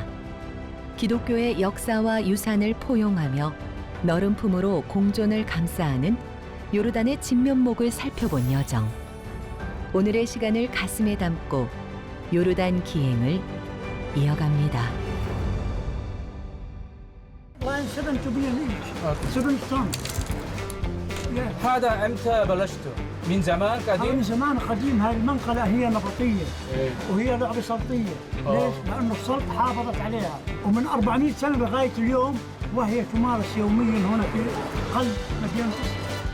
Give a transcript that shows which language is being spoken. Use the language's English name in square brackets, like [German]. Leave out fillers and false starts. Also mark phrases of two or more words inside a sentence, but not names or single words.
[Korean] 기독교의 역사와 유산을 포용하며 너른 품으로 공존을 감싸하는 요르단의 진면목을 살펴본 여정. 오늘의 시간을 가슴에 담고 요르단 기행을 이어갑니다. [Arabic] هذا امتى بلشته؟ من زمان قديم؟ من زمان قديم. هاي المنقلة هي نبطية وهي لعبة سلطية. ليش؟ لأنه السلط حافظت عليها ومن 400 سنة لغاية اليوم وهي تمارس يوميا هنا في قلب مدينة